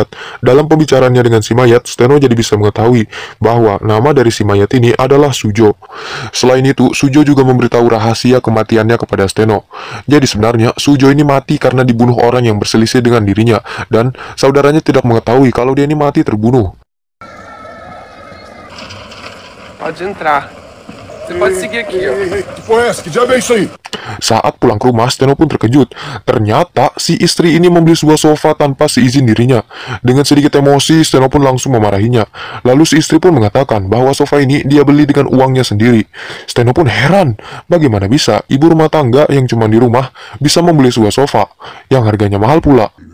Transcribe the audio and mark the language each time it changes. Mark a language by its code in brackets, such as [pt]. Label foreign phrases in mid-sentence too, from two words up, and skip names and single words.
[id] Dalam pembicaraannya dengan si mayat, Steno jadi bisa mengetahui bahwa nama dari si mayat ini adalah Sujo. Selain itu, Sujo juga memberitahu rahasia kematiannya kepada Steno. Jadi sebenarnya, Sujo ini mati karena dibunuh orang yang berselisih dengan dirinya, dan saudaranya tidak mengetahui kalau dia ini mati terbunuh. [pt] Pode entrar. Você pode seguir aqui, ó. Que porra é essa? Que diabo é isso aí? [id] Saat pulang ke rumah, Steno pun terkejut. Ternyata si istri ini membeli sebuah sofa tanpa seizin dirinya. Dengan sedikit emosi, Steno pun langsung memarahinya. Lalu si istri pun mengatakan bahwa sofa ini dia beli dengan uangnya sendiri. Steno pun heran, bagaimana bisa ibu rumah tangga yang cuma di rumah bisa membeli sebuah sofa yang harganya mahal pula.